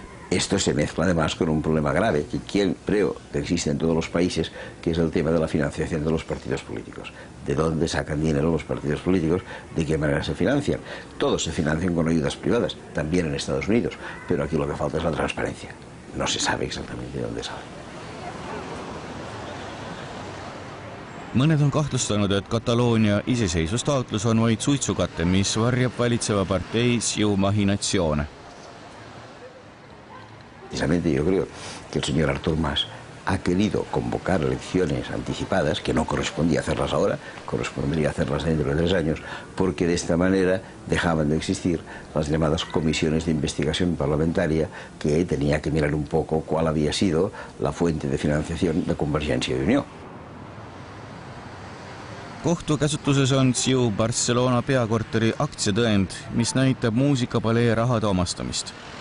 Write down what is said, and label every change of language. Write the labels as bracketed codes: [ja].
[es] Esto se mezcla además con un problema grave, que creo que existe en todos los países, que es el tema de la financiación de los partidos políticos. ¿De dónde sacan dinero los partidos políticos? ¿De qué manera se financian? Todos se financian con ayudas privadas, también en Estados Unidos, pero aquí lo que falta es la transparencia. No se sabe exactamente de dónde sale. [et] Mõned on kahtlustanud, et Kataloonia iseseisvustaotlus on vaid suitsukate, mis varjab valitseva partei SIU mahinatsioone. [es] Precisamente yo creo que el señor Artur Mas ha querido convocar elecciones anticipadas, que no correspondía hacerlas ahora, correspondería hacerlas dentro de 3 años, porque de esta manera dejaban de existir las llamadas comisiones de investigación parlamentaria, que tenía que mirar un poco cuál había sido la fuente de financiación de Convergencia y Unió. [et] Kohtu käsutuses on SIU Barcelona peakorteri aktsiatõend, mis näitab muusikapalee rahade omastamist.